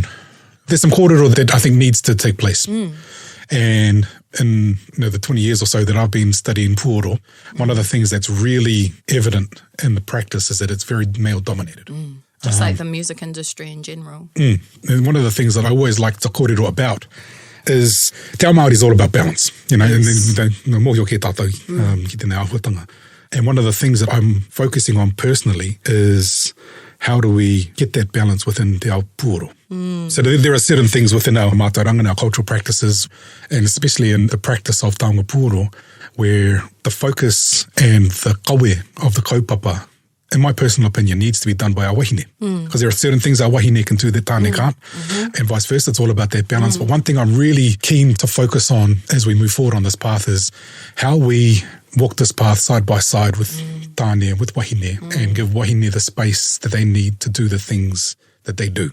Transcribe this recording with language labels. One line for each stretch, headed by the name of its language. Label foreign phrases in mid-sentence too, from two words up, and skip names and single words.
English: There's some kōrero that I think needs to take place. And in the 20 years or so that I've been studying pūoro, one of the things that's really evident in the practice is that it's very male-dominated. Just like the music industry in general. And one of the things that I always like to kōrero about is
Māori: te ao Māori
English: is all about balance.
Māori: And mōhio ke tātou ki tēnei āhuatanga.
English: And one of the things that I'm focusing on personally is how do we get that balance within
Māori: te ao pūoro?
English: So there are certain things within our mātauranga and our cultural practices, and especially in the practice of
Māori: taonga pūoro,
English: where the focus and the kawe of the kaupapa, in my personal opinion, needs to be done by our wahine. Because there are certain things our wahine can do that tāne can't, and vice versa. It's all about that balance. But one thing I'm really keen to focus on as we move forward on this path is how we walk this path side by side with tāne, with wahine, and give wahine the space that they need to do the things that they do.